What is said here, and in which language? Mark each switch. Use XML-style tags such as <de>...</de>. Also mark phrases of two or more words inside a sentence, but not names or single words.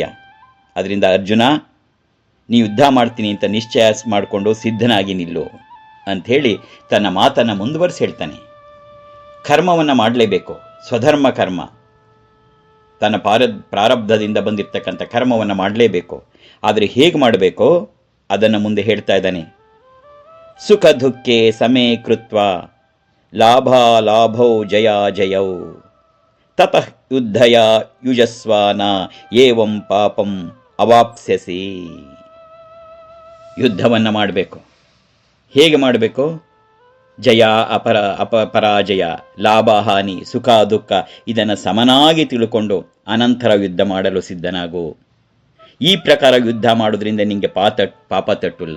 <kn>ಅದರಿಂದ ಅರ್ಜುನ, ನೀ ಯುದ್ಧ ಮಾಡ್ತೀನಿ ಅಂತ ನಿಶ್ಚಯ ಮಾಡಿಕೊಂಡು ಸಿದ್ಧನಾಗಿ ನಿಲ್ಲು ಅಂಥೇಳಿ ತನ್ನ ಮಾತನ್ನು ಮುಂದುವರಿಸಿ ಹೇಳ್ತಾನೆ. ಕರ್ಮವನ್ನು ಮಾಡಲೇಬೇಕು, ಸ್ವಧರ್ಮ ಕರ್ಮ, ತನ್ನ ಪ್ರಾರಬ್ಧದಿಂದ ಬಂದಿರತಕ್ಕಂಥ ಕರ್ಮವನ್ನು ಮಾಡಲೇಬೇಕು. ಆದರೆ ಹೇಗೆ ಮಾಡಬೇಕೋ ಅದನ್ನು ಮುಂದೆ ಹೇಳ್ತಾ ಇದ್ದಾನೆ.</kn> <sa>ಸುಖ ದುಃಖೇ ಸಮೇ ಕೃತ್ವ ಲಾಭಾಲಾಭೌ ಜಯ ಜಯೌ ತತಃ ಯುದ್ಧಯ ಯುಜಸ್ವಾನ ಏವಂ ಪಾಪಂ ಅವಾಪ್ಸ್ಯಸಿ.</sa> <kn>ಯುದ್ಧವನ್ನು ಮಾಡಬೇಕು. ಹೇಗೆ ಮಾಡಬೇಕು? ಜಯ ಪರಾಜಯ, ಲಾಭ ಹಾನಿ, ಸುಖ ದುಃಖ ಇದನ್ನು ಸಮನಾಗಿ ತಿಳ್ಕೊಂಡು ಅನಂತರ ಯುದ್ಧ ಮಾಡಲು ಸಿದ್ಧನಾಗು. ಈ ಪ್ರಕಾರ ಯುದ್ಧ ಮಾಡೋದ್ರಿಂದ ನಿಮಗೆ ಪಾಪ ತಟ್ಟುಲ್ಲ.</kn>